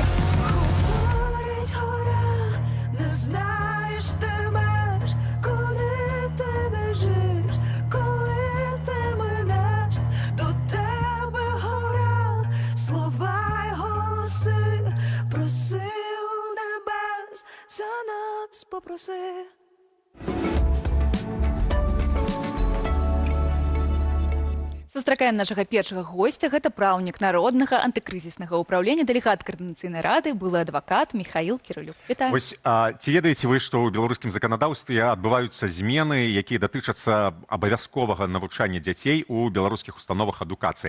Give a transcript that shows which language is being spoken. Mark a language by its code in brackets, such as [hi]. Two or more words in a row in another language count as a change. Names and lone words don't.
[uk] Говорить гора, не знаєш ти меж, куди ти біжиш, коли ти минеш. До тебе гора, слова й голоси, проси у небес, за нас попроси. [be] Сустракаем нашага першага гостя. Гэта праўнік народнага антыкрызіснага ўпраўлення, дэлегат каардынацыйнай рады, былы адвакат Михаил Кірылюк. Вітаю. Вось, ці ведаеце вы, што ў беларускім заканадаўстве адбываюцца змены, якія датычацца абавязковага навучання дзяцей у беларускіх установах адукацыі.